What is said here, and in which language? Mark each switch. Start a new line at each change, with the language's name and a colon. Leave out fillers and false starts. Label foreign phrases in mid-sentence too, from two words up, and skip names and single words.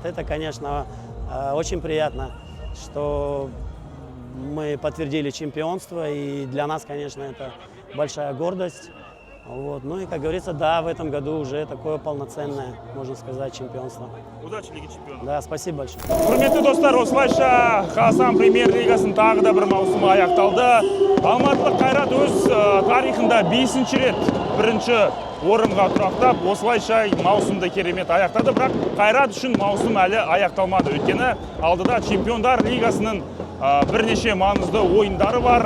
Russian: Это, конечно, очень приятно, что мы подтвердили чемпионство, и для нас, конечно, это большая гордость. Вот. Ну и, как говорится, да, в этом году уже такое полноценное, можно сказать, чемпионство. Удачи Лиге чемпионов. Да, спасибо большое.
Kazakh: Құрметті достар, осылайша Қазақстан премьер-лигасының тағы да бір маусымы аяқталды. Алматылық Қайрат өз тарихында 5-ші рет бірінші орынға тұрақтап, осылайша маусымды керемет аяқтады, бірақ Қайрат үшін маусым әлі аяқталмады. Өйткені алдыда Чемпиондар лигасының бірнеше маңызды ойындары бар.